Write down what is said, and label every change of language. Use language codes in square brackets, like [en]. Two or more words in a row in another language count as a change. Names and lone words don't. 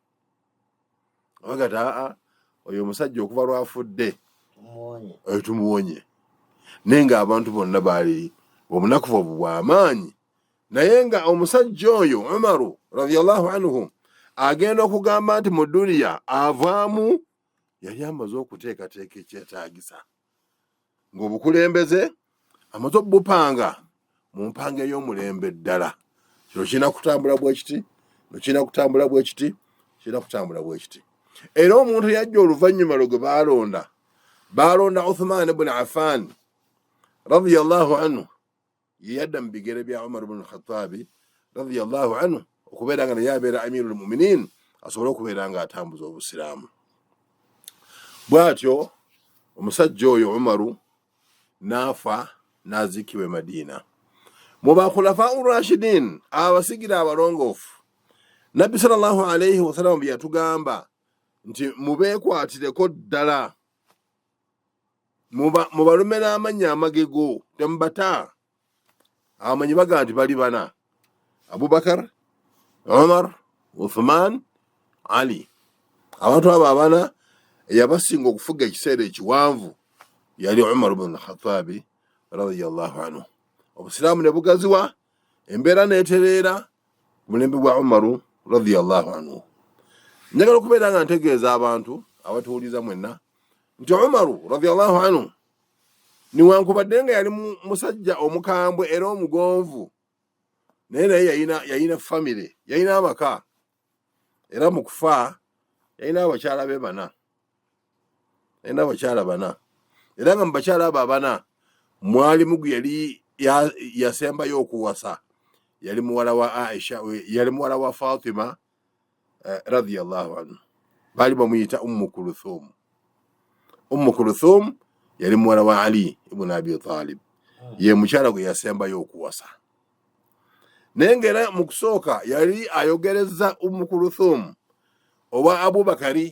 [lg] Bagata oyo omusajja okuva lwafudde tumuwonye, naye nga abantu bonna baali obunakufu obwo bw'amaanyi naye nga omusajja oyo Umaru [ar] رضي الله عنه [lg] agenda okugamba nti mu duniya avaamu, yali amaze okuteekateeka ekyetaagisa, ng'obukulembeze amaze obupanga mu mpanga ey'omulembe ddala. Kino kirina kutambula bwe kiti, kirina kutambula bwe kiti, kirina kutambula bwe kiti. Era omuntu yajja oluvannyuma lwe gwe baalonda Uthman ibn Affan [ar] رضي الله عنه, [lg] ye yadda mu bigere bya Umar ibn al-Khattabi [ar] رضي الله عنه [lg] okubeera nga naye abeera [ar] أمير المؤمنين, [lg] asobole okubeera nga atambuza obusiraamu. Bw'atyo omusajja oyo Umaru n'afa n'aziikibwa e Madiina. Mu [ar] خلفاء راشدين, [lg] abasigira abalongoofu, Nabbi [ar] صلى الله عليه وسلم [lg] bye yatugamba nti mubeekwatireko ddala, mubalume n'amannya amagego, temubata. Abamanyi baga nti bali bana: Abubakar, Umar, Uthman, Ali. Abantu abo abana eyabasinga okufuga ekiseera ekiwanvu yali Umar ibn al-Khattabi [ar] رضي الله عنه. [lg] Obusiraamu ne bugaziwa, embeera n'etereera ku mulembe gwa Umaru [ar] رضي الله عنه. [lg] Njagala okubeera nga ntegeeza abantu abatuwuliza mwenna nti Umaru [ar] رضي الله عنه [lg] niwankubadde nga yali musajja omukambwe era omugonvu, naye yayina famire, yayina amaka, era mu kufa yayina abakyala be bana, yayina abakyala bana, era nga mu bakyala abo abana mwalimu gwe yali yasembayo okuwasa, yali muwala wa Aisha, yali muwala wa Fatima [ar] رضي الله عنه. [lg] Baali bamuyita Ummu Kulthum. Ummu Kulthum yali muwala wa Ali ibn Abi Talib, ye mukyala gwe yasembayo okuwasa. Naye ng'era mu kusooka yali ayogereza Ummu Kulthum oba Abubakari.